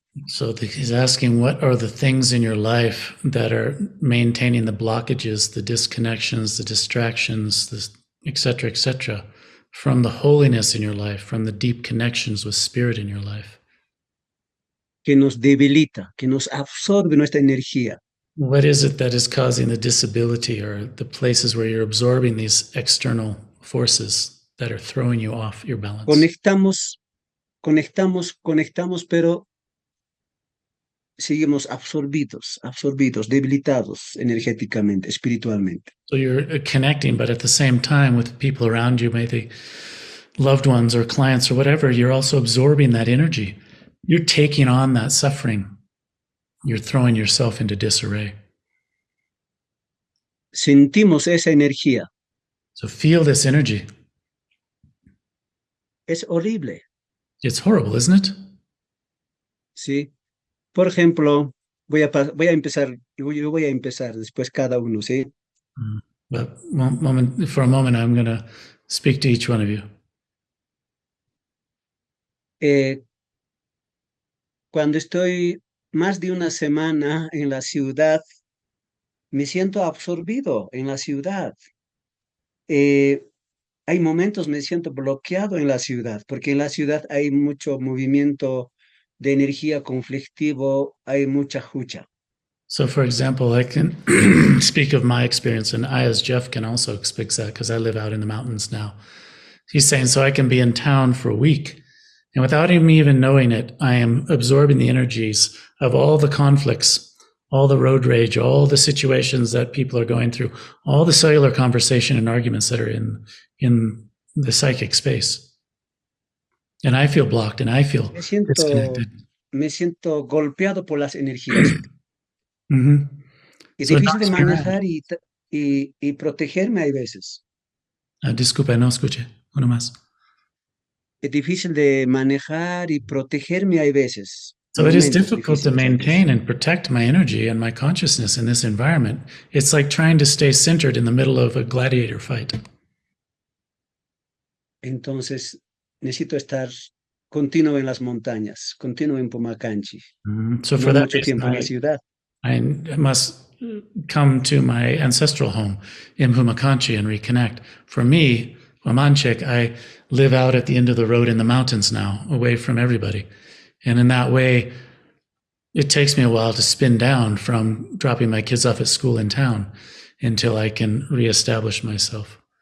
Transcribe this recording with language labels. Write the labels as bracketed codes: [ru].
[en] So he's asking, what are the things in your life that are maintaining the blockages, the disconnections, the distractions, et cetera, from the holiness in your life, from the deep connections with spirit in your life? [es] Que nos debilita, que nos absorbe nuestra energía. [en] What is it that is causing the disability, or the places where you're absorbing these external forces that are throwing you off your balance? [es] Conectamos, pero seguimos absorbidos, debilitados energéticamente, espiritualmente. [en] So you're connecting, but at the same time with people around you, maybe loved ones or clients or whatever, you're also absorbing that energy. You're taking on that suffering. You're throwing yourself into disarray. [es] Sentimos esa energía. [en] So feel this energy. [es] Es horrible. [en] It's horrible, isn't it? [es] Sí. Por ejemplo, voy a empezar, yo voy a empezar, después cada uno, ¿sí? [en] But for a moment, I'm going to speak to each one of you. [es] Cuando estoy más de una semana en la ciudad, me siento absorbido en la ciudad. Hay momentos me siento bloqueado en la ciudad, porque en la ciudad hay mucho movimiento de energía conflictivo, hay mucha hucha. [en] So, for example, I can speak of my experience, and I, as Jeff, can also speak that because I live out in the mountains now. He's saying, so I can be in town for a week, and without me even knowing it, I am absorbing the energies of all the conflicts, all the road rage, all the situations that people are going through, all the cellular conversation and arguments that are in the psychic space. And I feel blocked, and I feel disconnected. [es] Me siento golpeado por las energías. Mm-hmm. Es difícil de manejar y protegerme hay veces. Disculpe, no escuché. Uno más. Es difícil de manejar y protegerme hay veces. [en] So it is difficult to maintain and protect my energy and my consciousness in this environment. It's like trying to stay centered in the middle of a gladiator fight. [es] Entonces, necesito estar continuo en las montañas, continuo en Pumacanchi. [en] So for that reason, [es] en la ciudad. [en] I must come to my ancestral home in Pumacanchi and reconnect. For me, Wamanchik, I live out at the end of the road in the mountains now, away from everybody. And in that way, it takes me a while to spin down from dropping my kids off at school in town until I can reestablish myself.